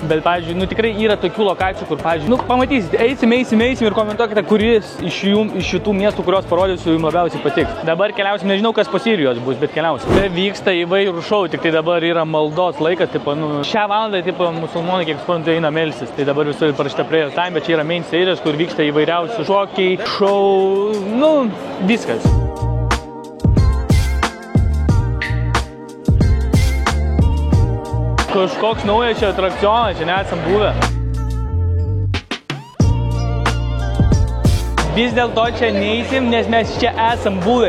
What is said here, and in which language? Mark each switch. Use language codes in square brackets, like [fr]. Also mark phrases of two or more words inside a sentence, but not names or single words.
[lt] Bet, pavyzdžiui, nu, tikrai yra tokių lokacijų, kur, pavyzdžiui, nu, pamatysite, eisim ir komentuokite, kuris iš šitų miestų, kurios parodysiu, jums labiausiai patiks. Dabar keliausim, nežinau, kas po Sirijos bus, bet keliausim. Tai vyksta įvairių šou, tik tai dabar yra maldos laikas, tipo, nu, šią valandą, tipo, musulmonai, kiek suprantu, eina melsis. Tai dabar visur parašyta [en] prayer time, [lt] bet čia yra [en] main stage, [lt] kur vyksta įvairiausių šokiai, šou, nu, viskas. Kažkoks naujas čia atrakcionas, čia nesam buvę. Vis dėlto čia neįsim, nes mes čia esam buvę.